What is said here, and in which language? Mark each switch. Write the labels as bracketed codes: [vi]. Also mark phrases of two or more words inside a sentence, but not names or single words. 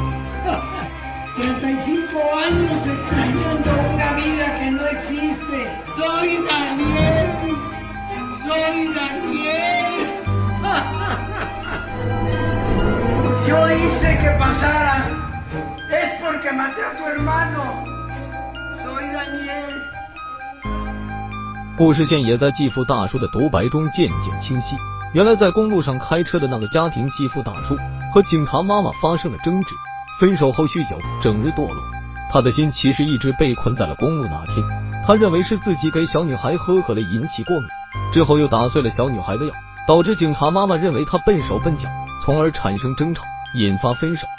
[es] 35 años extrañando una vida que no existe. Soy Daniel. Soy Daniel. Yo hice que pasara. Es porque maté a tu hermano. Soy Daniel. [zh] 故事线也在继父大叔的独白中渐渐清晰。原来在公路上开车的那个家庭，继父大叔和警察妈妈发生了争执，分手后酗酒，整日堕落。他的心其实一直被困在了公路那天，他认为是自己给小女孩喝可乐引起过敏，之后又打碎了小女孩的药，导致警察妈妈认为他笨手笨脚，从而产生争吵，引发分手。